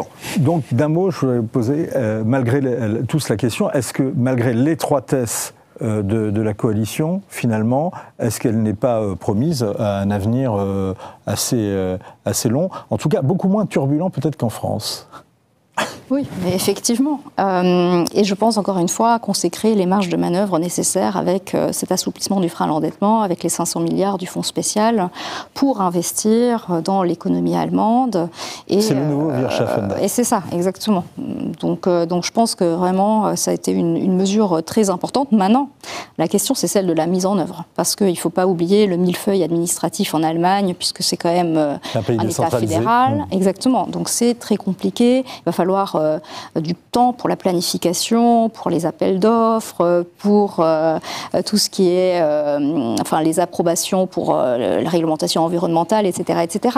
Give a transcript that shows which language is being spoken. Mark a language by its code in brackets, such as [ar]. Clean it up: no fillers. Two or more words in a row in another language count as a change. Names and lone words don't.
[fr] Donc d'un mot, je voulais poser, malgré tous la question, est-ce que malgré l'étroitesse de la coalition, finalement, est-ce qu'elle n'est pas promise à un avenir assez long, en tout cas beaucoup moins turbulent peut-être qu'en France? Oui, mais effectivement. Et je pense encore une fois qu'on s'est créé les marges de manœuvre nécessaires avec cet assouplissement du frein à l'endettement, avec les 500 milliards du fonds spécial, pour investir dans l'économie allemande. C'est le nouveau [de] Wir schaffen das. [fr] Et c'est ça, exactement. Donc je pense que vraiment, ça a été une mesure très importante. Maintenant, la question, c'est celle de la mise en œuvre. Parce qu'il ne faut pas oublier le millefeuille administratif en Allemagne, puisque c'est quand même un État fédéral. Exactement. Donc c'est très compliqué. Il va falloir du temps pour la planification, pour les appels d'offres, pour tout ce qui est les approbations pour la réglementation environnementale, etc., etc.